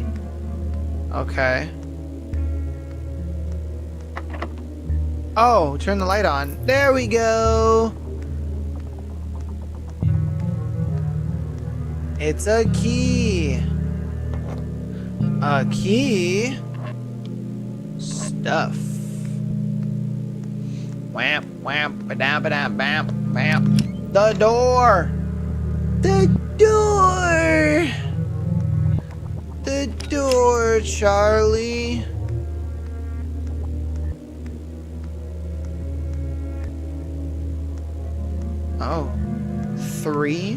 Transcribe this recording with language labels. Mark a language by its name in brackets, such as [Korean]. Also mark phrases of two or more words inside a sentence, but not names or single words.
[English] Okay. Oh, turn the light on. There we go. It's a key. A key? Stuff. Whamp, whamp, ba-da-ba-da, bamp, bamp. The door. The door. The door. 4, Charlie. Oh, 3?